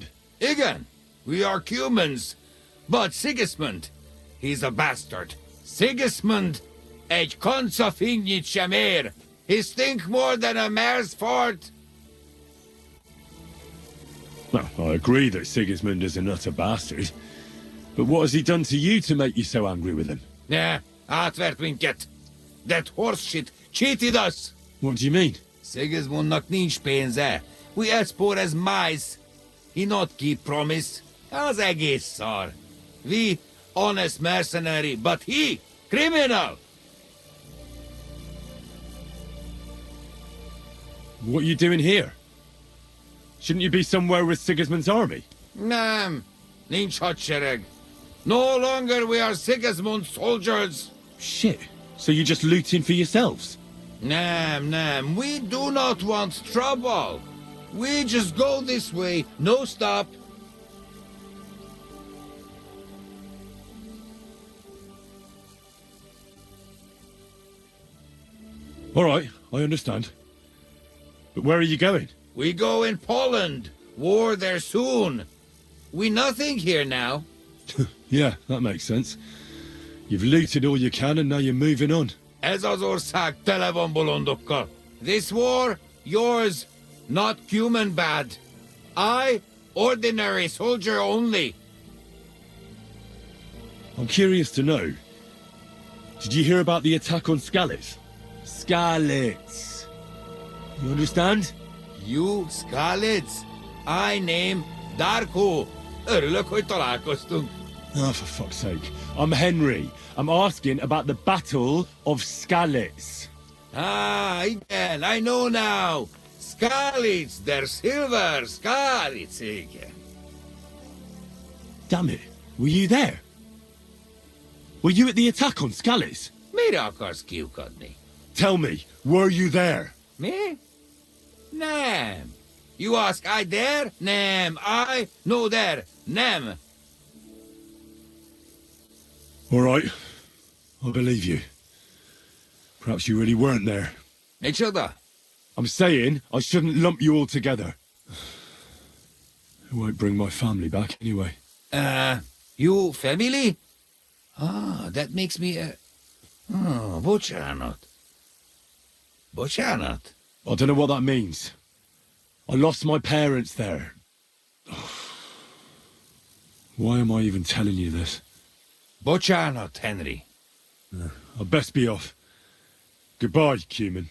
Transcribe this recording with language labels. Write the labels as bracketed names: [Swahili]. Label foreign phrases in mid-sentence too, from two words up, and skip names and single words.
[English] Igen, we are humans. But Sigismund, he's a bastard. Sigismund, [Hungarian] egy konca finnyit sem ér. [English] He stink more than a mare's fart. Well, I agree that Sigismund is an utter bastard. But what has he done to you to make you so angry with him? [Hungarian] Yeah, átvert minket. [English] That horse shit cheated us. What do you mean? [Hungarian] Sigismundnak nincs pénze. [English] We as poor as mice. He not keep promise. [Hungarian] Az egész szar. [English] We honest mercenary, but he criminal. What are you doing here? Shouldn't you be somewhere with Sigismund's army? [Hungarian] Nem, nincs hadsereg. [English] No longer we are Sigismund's soldiers. Shit. So you're just looting for yourselves? Nem, we do not want trouble. We just go this way, no stop. All right, I understand. But where are you going? We go in Poland. War there soon. We nothing here now. Yeah, that makes sense. You've looted all you can and now you're moving on. [Hungarian] Ez az ország tele van bolondokkal. [English] This war, yours, not human bad. I, ordinary soldier only. I'm curious to know. Did you hear about the attack on Skalitz? Skalitz. You understand? You, Skalitz. I name Darko. [Hungarian] Örülök, hogy találkoztunk. [English] Oh, for fuck's sake. I'm Henry. I'm asking about the Battle of Skalitz. Ah, igen, I know now. Skalitz, der silver, Skalitz, igen. Damn it. Were you there? Were you at the attack on Scallis? [Hungarian] Mire akarsz kiukadni? [English] Tell me, were you there? [Hungarian] Mi? Nem. [English] You ask I there? Nem. I? No there. Nem. All right. I believe you. Perhaps you really weren't there. [Hungarian] Micsoda? [English] I'm saying I shouldn't lump you all together. It won't bring my family back anyway. You family? Ah, that makes me Oh, bocsánat. [Hungarian] Bocsánat. [English] I don't know what that means. I lost my parents there. Why am I even telling you this? [Hungarian] Bocsánat, Henry. [English] I best be off. Goodbye, Cumin.